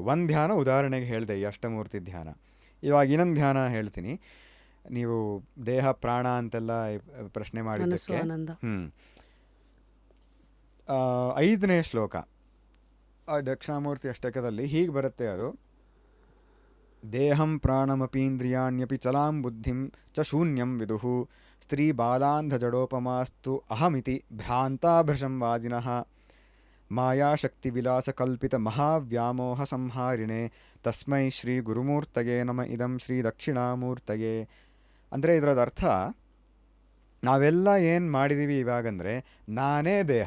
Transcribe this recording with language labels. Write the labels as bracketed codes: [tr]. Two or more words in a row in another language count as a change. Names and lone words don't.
[kn] ಒಂದು ಧ್ಯಾನ ಉದಾಹರಣೆಗೆ ಹೇಳಿದೆ, ಈ ಅಷ್ಟಮೂರ್ತಿ ಧ್ಯಾನ. ಇವಾಗ ಇನ್ನೊಂದು ಧ್ಯಾನ ಹೇಳ್ತೀನಿ. ನೀವು ದೇಹ ಪ್ರಾಣ ಅಂತೆಲ್ಲ ಪ್ರಶ್ನೆ ಮಾಡಿದ್ದಕ್ಕೆ 5ನೇ ಶ್ಲೋಕ ದಕ್ಷಿಣಾಮೂರ್ತಿ ಅಷ್ಟಕದಲ್ಲಿ ಹೀಗೆ ಬರುತ್ತೆ. [sa] ಅದು ದೇಹಂ ಪ್ರಾಣಮಪೀಂದ್ರಿಯಾಣ್ಯಪಿ ಚಲಾಂ ಬುದ್ಧಿಂ ಚ ಶೂನ್ಯಂ ವಿದುಹು ಸ್ತ್ರೀ ಬಾಲಾಂಧ ಜಡೋಪಮಾಸ್ತು ಅಹಮಿತಿ ಭ್ರಾಂತಾಭೃಶಂ ವಾದಿನಃ ಮಾಯಾಶಕ್ತಿ ವಿಲಾಸ ಕಲ್ಪಿತ ಮಹಾವ್ಯಾಮೋಹ ಸಂಹಾರಿಣೆ ತಸ್ಮೈ ಶ್ರೀ ಗುರುಮೂರ್ತಯೇ ನಮ ಇದಂ ಶ್ರೀ ದಕ್ಷಿಣಾಮೂರ್ತಯೇ. [kn] ಅಂದರೆ ಇದರದ ಅರ್ಥ, ನಾವೆಲ್ಲ ಏನು ಮಾಡಿದ್ದೀವಿ ಇವಾಗಂದರೆ ನಾನೇ ದೇಹ.